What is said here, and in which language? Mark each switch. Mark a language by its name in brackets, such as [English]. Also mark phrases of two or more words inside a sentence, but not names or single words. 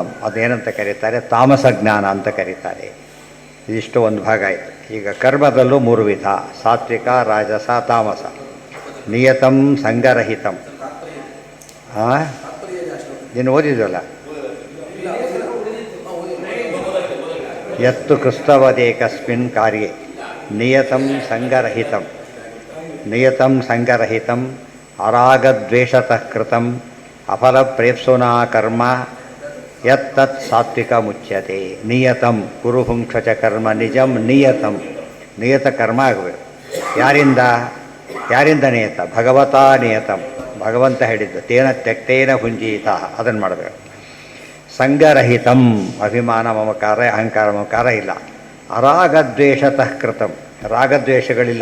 [Kannada] ಅದೇನಂತ ಕರೀತಾರೆ? ತಾಮಸ ಜ್ಞಾನ ಅಂತ ಕರೀತಾರೆ. ಇದಿಷ್ಟು ಒಂದು ಭಾಗ ಆಯಿತು. ಈಗ ಕರ್ಮದಲ್ಲೂ ಮೂರು ವಿಧ: ಸಾತ್ವಿಕ, ರಾಜಸ, ತಾಮಸ. [Sanskrit] ನಿಯತಂ ಸಂಗರಹಿತಂ. [Kannada] ನೀನು ಓದಿದ್ವಲ್ಲ, [Sanskrit] ಯತ್ತು ಕ್ರಿಸ್ತವದೇಕಸ್ಮಿನ್ ಕಾರ್ಯೇ ನಿಯತಂ ಸಂಗರಹಿತಂ. ನಿಯತಂ ಸಂಗರಹಿತಂ ಅರಾಗದ್ವೇಷತಃ ಕೃತಂ ಅಫಲಪ್ರೇಪ್ಸುನಾ ಕರ್ಮ ಯತ್ತತ್ ಸಾತ್ವಿಕ ಮುಚ್ಯತೆ. ನಿಯತಂ ಕುರುಹುಂಕ್ಷ ಚ ಕರ್ಮ ನಿಜಂ ನಿಯತಂ. [Kannada] ನಿಯತ ಕರ್ಮ ಆಗಬೇಕು. ಯಾರಿಂದ? ಯಾರಿಂದ ನಿಯತ? [Sanskrit] ಭಗವತಾ ನಿಯತಂ. [Kannada] ಭಗವಂತ ಹೇಳಿದ್ದು [Sanskrit] ತೇನ ತ್ಯಕ್ತೇನ ಭುಂಜೀತ, [Kannada] ಅದನ್ನು ಮಾಡಬೇಕು. ಸಂಗರಹಿತಂ, ಅಭಿಮಾನ ಮಮಕಾರ ಅಹಂಕಾರ ಮಮಕಾರ ಇಲ್ಲ. [Sanskrit] ಅರಾಗದ್ವೇಷತಃ ಕೃತಂ, ರಾಗದ್ವೇಷಗಳಿಲ್ಲ.